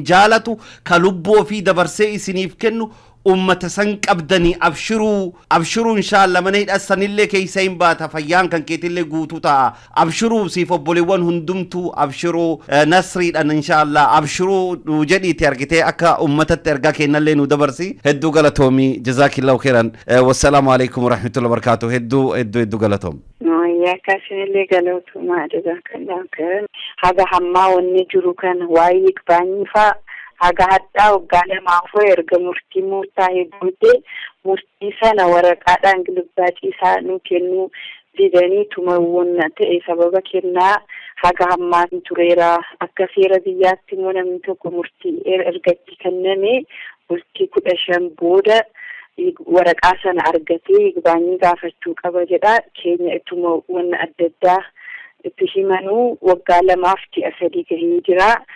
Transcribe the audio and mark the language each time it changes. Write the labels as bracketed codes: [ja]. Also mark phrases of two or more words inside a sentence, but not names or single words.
[om] jaalatu ka lubbuu ofii dabarsee isiniif kennu ummata san qabdanii abshiruu inshallah mana hidhasanillee keessa hin baata fayyaan kan keetillee guutuu ta'a abshiruu siif obboleewwan hundumtu abshiruu nasriidhaan inshallah abshiruu jedhiiti argitee akka ummatatti ergaa kennallee nu dabarsi hedduu galatoomii [ar] جزاكِ الله خيرا والسلام عليكم ورحمة الله وبركاته [om] hedduu galatoom ya kasinillee galatooma [ar] جزاكِ الله خيرا [om] haga hammaa wanni jiru kan waa'ee iqbaaniifaa haga haddaa waggaa lamaafuu erga murtii murtaa'ee booddee murtii sana waraqaadhaan gilbaacii isaa nu kennuu didanii tumawwan ta'e sababa kennaa haga hammaan tureera akka seera biyyaatti immoo namni tokko murtii ergatti kenname murtii 15 booda waraqaa sana argatee iqbaanii gaafachuu qaba jedha keenya ittuma wanna adda addaa itti himanuu waggaa lamaaf ji'a 3 gahee jira.